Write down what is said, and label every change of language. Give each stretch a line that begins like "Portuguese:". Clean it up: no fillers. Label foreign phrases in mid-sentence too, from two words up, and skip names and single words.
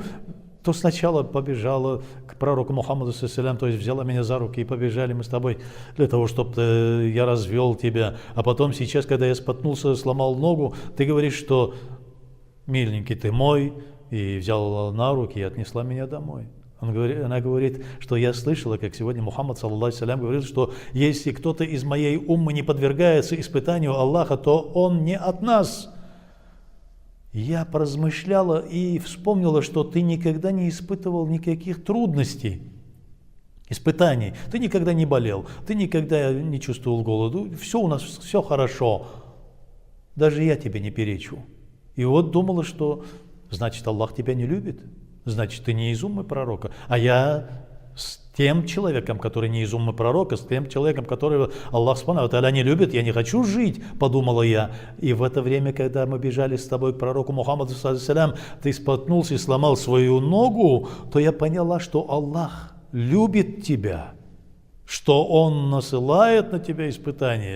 Russian: То сначала побежала к пророку Мухаммаду, то есть взяла меня за руки и побежали мы с тобой для того, чтобы я развел тебя. А потом сейчас, когда я споткнулся, сломал ногу, ты говоришь, что миленький ты мой, и взяла на руки и отнесла меня домой. Она говорит, что я слышала, как сегодня Мухаммад,
Arabic: صلى الله عليه وسلم,
Russian: говорил, что если кто-то из моей уммы не подвергается испытанию Аллаха, то он не от нас. Я поразмышляла и вспомнила, что ты никогда не испытывал никаких трудностей, испытаний. Ты никогда не болел, ты никогда не чувствовал голода. Все у нас, все хорошо. Даже я тебе не перечу. И вот думала, что значит Аллах тебя не любит. Значит, ты не из уммы пророка. А я с тем человеком, который не из уммы пророка, с тем человеком, которого Аллах
Arabic: سبحانه وتعالى
Russian: не любит, я не хочу жить, подумала я. И в это время, когда мы бежали с тобой к пророку Мухаммаду, ты споткнулся и сломал свою ногу, то я поняла, что Аллах любит тебя, что Он насылает на тебя испытания.